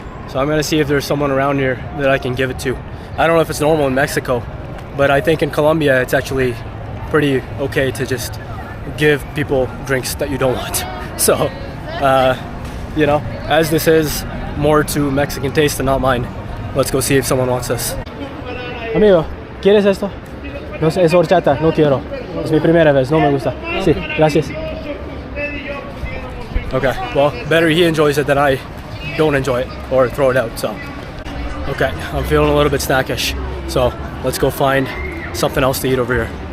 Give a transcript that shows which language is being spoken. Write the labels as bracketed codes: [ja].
[en] So I'm gonna see if there's someone around here that I can give it to. I don't know if it's normal in Mexico, but I think in Colombia it's actually pretty okay to just give people drinks that you don't want. So, you know, as this is more to Mexican taste and not mine, let's go see if someone wants this. [es] Amigo, ¿quieres esto? No sé, es horchata, no quiero. Es mi primera vez, no me gusta. Sí, gracias. [en] Okay, well, better he enjoys it than I don't enjoy it or throw it out, so. Okay, I'm feeling a little bit snackish, so let's go find something else to eat over here.